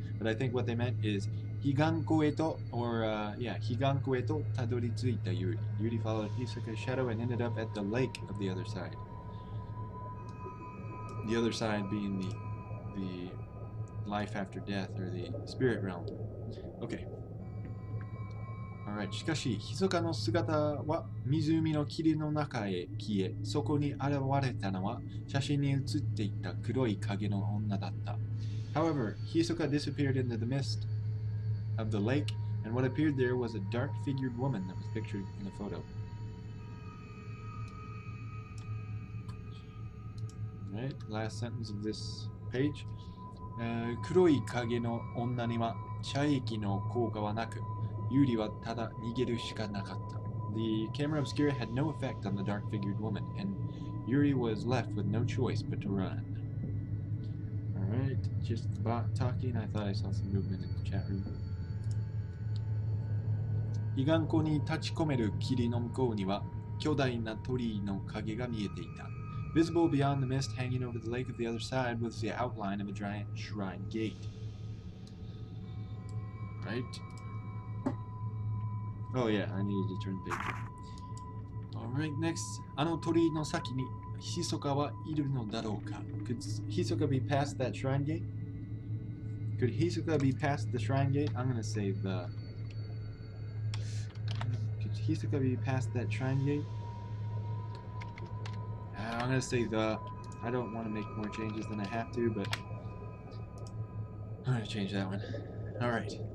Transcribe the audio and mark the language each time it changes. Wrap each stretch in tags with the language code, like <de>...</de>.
<en>But I think what they meant is Higanko eto, or</en> <ja>Higanko eto tadoritsuita Yuri.</ja> <en>Yuri followed Hisoka's shadow and ended up at the lake of the other side. The other side being the life after death, or the spirit realm. Okay. Alright.</en> <ja>しかし、密かの姿は湖の霧の中へ消え、そこに現れたのは写真に写っていた黒い影の女だった。</ja> <en>However, Hisoka disappeared into the mist of the lake, and what appeared there was a dark-figured woman that was pictured in a photo. Alright, last sentence of this page.</en> <ja>黒い影の女には射撃の効果はなく、Yuriはただ逃げるしかなかった。</ja> <en>The camera obscura had no effect on the dark-figured woman, and Yuri was left with no choice but to run. Alright, just the bot talking. I thought I saw some movement in the chat room.</en> <ja>彼岸湖に立ち込める霧の向こうには巨大な鳥居の影が見えていた。</ja> <en>Visible beyond the mist hanging over the lake of the other side was the outline of a giant shrine gate. Right? Oh yeah, I needed to turn the page. Alright, next.</en> <ja>あの鳥居の先にHisokaはいるのだろうか?</ja> <en>Could Hisoka be past that shrine gate? Could Hisoka be past the shrine gate? I'm gonna say the... Could Hisoka be past that shrine gate? I'm gonna say the... I don't want to make more changes than I have to, but... I'm gonna change that one. Alright.</en>